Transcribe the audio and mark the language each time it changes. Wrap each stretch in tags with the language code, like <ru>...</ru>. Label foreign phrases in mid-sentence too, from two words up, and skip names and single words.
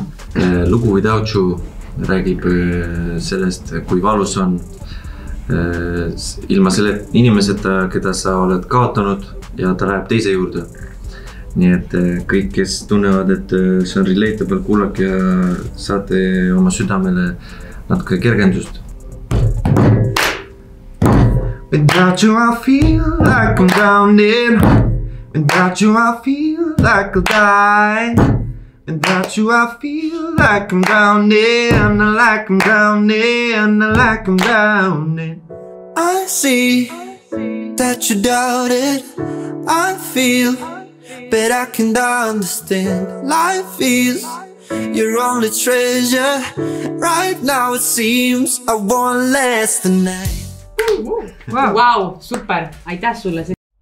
<et>Lugu Without You räägib sellest, kui valus on ilma selle inimeseta, keda sa oled kaotanud ja ta läheb teise juurde. Nii et kõik, kes tunnevad, et see on relatable, kuulake ja saate oma südamele natuke kergendust.</et> <en>Without you I feel like I'm drowning. Without you I feel like I'll die. Without you I feel like I'm drowning. Like I'm drowning, like I'm drowning. I see that you doubt it. I feel but I can't understand. Life is your only treasure. Right now it seems I want less than night. Wow, super,</en> <et>aitäh sulle.</et>